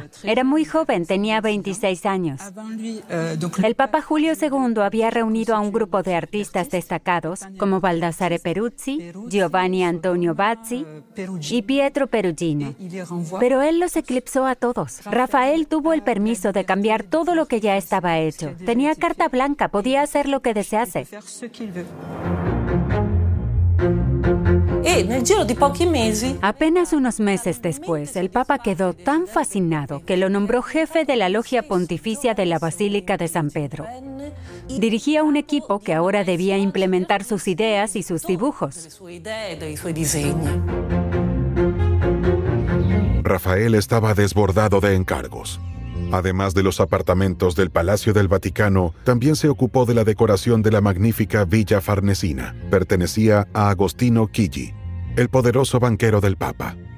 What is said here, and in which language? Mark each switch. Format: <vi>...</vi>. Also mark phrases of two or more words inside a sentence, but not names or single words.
<es>Era muy joven, tenía 26 años. El Papa Julio II había reunido a un grupo de artistas destacados como Baldassare Peruzzi, Giovanni Antonio Bazzi y Pietro Perugino. Pero él los eclipsó a todos. Rafael tuvo el permiso de cambiar todo lo que ya estaba hecho. Tenía carta blanca, podía hacer lo que desease.</es> <it>nel giro di pochi mesi</it> <es>Apenas unos meses después, el Papa quedó tan fascinado que lo nombró jefe de la Logia Pontificia de la Basílica de San Pedro. Dirigía un equipo que ahora debía implementar sus ideas y sus dibujos.</es> <it>sue idee, dei suoi disegni.</it> <es>Rafael estaba desbordado de encargos. Además de los apartamentos del Palacio del Vaticano, también se ocupó de la decoración de la magnífica Villa Farnesina. Pertenecía a Agostino Chigi, el poderoso banquero del Papa.</es>